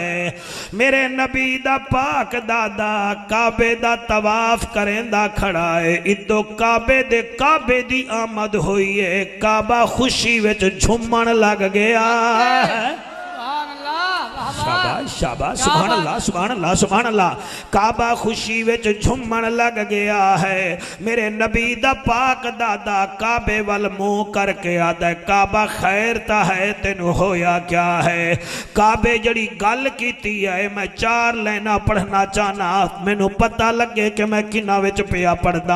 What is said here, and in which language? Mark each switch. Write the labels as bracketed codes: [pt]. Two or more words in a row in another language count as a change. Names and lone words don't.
[pa] میرے نبی دا پاک دادا کعبے دا طواف کریندا کھڑا ہے. ادو کعبے دے کعبے دی آمد ہوئی ہے کعبہ خوشی وچ جھومن لگ گیا ہے. شاباش شاباش [ar] سبحان الله سبحان الله سبحان الله. [pa] کعبہ خوشی وچ جھومن لگ گیا ہے. میرے نبی دا پاک دادا کعبے ول منہ کرکے آدا کعبہ خیر تا ہے تینوں ہویا کیا ہے. کعبے جڑی گل کیتی ہے میں 4 لائناں پڑھنا چاہنا مینوں پتا لگے کہ میں کنہاں وچ پیا پڑھدا.